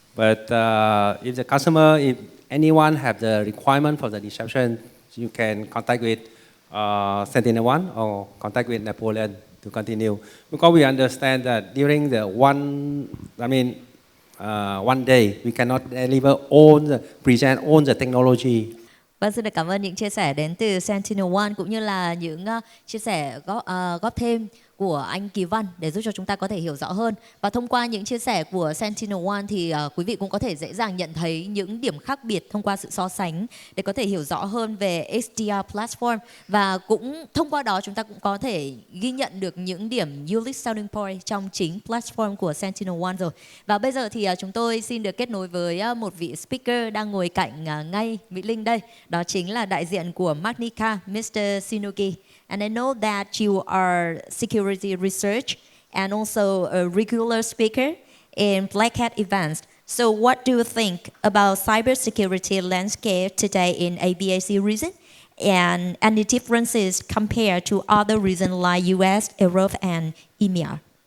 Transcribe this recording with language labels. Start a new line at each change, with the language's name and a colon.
English: But if the customer, if anyone have the requirement for the deception, you can contact with SentinelOne or contact with Netpoleon to continue. Because we understand that during the one day, we cannot deliver present all the technology.
Vietnamese: Vâng, xin được cảm ơn những chia sẻ đến từ SentinelOne cũng như là những chia sẻ góp thêm của anh Kỳ Văn để giúp cho chúng ta có thể hiểu rõ hơn. Và thông qua những chia sẻ của SentinelOne thì quý vị cũng có thể dễ dàng nhận thấy những điểm khác biệt thông qua sự so sánh để có thể hiểu rõ hơn về XDR platform, và cũng thông qua đó chúng ta cũng có thể ghi nhận được những điểm unique selling point trong chính platform của SentinelOne rồi. Và bây giờ thì chúng tôi xin được kết nối với một vị speaker đang ngồi cạnh ngay Mỹ Linh đây. Đó chính là đại diện của Magnica, Mr. Shinogi.
English: And I know that you are security research and also a regular speaker in Black Hat events. So what do you think about cybersecurity landscape today in ABAC region? And any differences compared to other regions like US, Europe, and EMEA?